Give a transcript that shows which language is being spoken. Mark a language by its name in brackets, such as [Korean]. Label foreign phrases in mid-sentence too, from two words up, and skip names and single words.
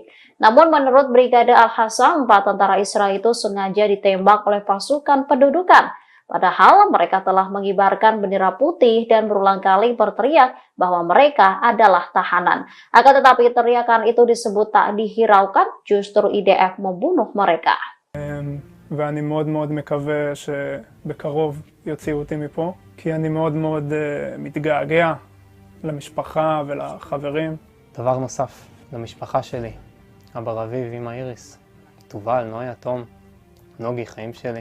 [Indonesian] Namun menurut Brigade Al-Hassam, 4 tentara Israel itu sengaja ditembak oleh pasukan pendudukan. Padahal mereka telah mengibarkan bendera putih dan berulang kali berteriak bahwa mereka adalah tahanan. Akan tetapi teriakan itu disebut tak dihiraukan, justru IDF membunuh mereka. [Hebrew] ואני מאוד מאוד מקווה שבקרוב יוציאו אותי מפה, כי אני מאוד מאוד מתגעגע למשפחה ולחברים. דבר נוסף, למשפחה שלי, אבא רביב, אמא איריס, תובל, נויה, תום, נוגי, חיים שלי.